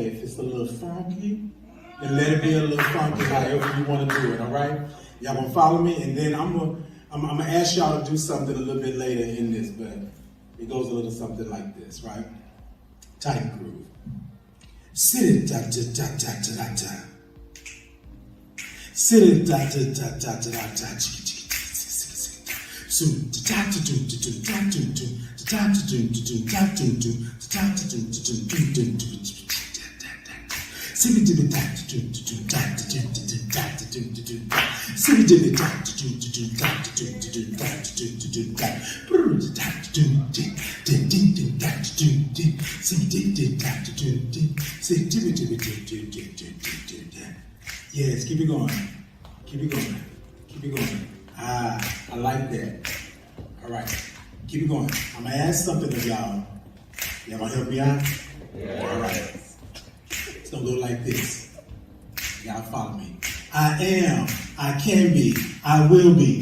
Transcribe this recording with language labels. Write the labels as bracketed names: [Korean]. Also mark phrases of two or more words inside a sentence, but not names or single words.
[English] If it's a little funky, then let it be a little funky, however you want to do it, all right? Y'all gonna follow me, and then I'm gonna ask y'all to do something a little bit later in this, but it goes a little something like this, right? Titan groove. Sit it da da da da da da. Sit it da da da da da da da. So da da do do do da do do da do do do da do do da do do do do do. Simmy dibby da do do do da do do do da do do do da. Simmy dibby da do do do da do do do da do do do da. Brr da do do do do da do do. Simmy dibby da do do do. Simmy dibby dibby do do do do da. Yes, keep it going. Keep it going. Keep it going. Ah, I like that. All right, keep it going. I'm gonna ask something of y'all. Y'all gonna help me out? Yeah. All right. It's gonna go like this. Y'all follow me. I am, I can be, I will be.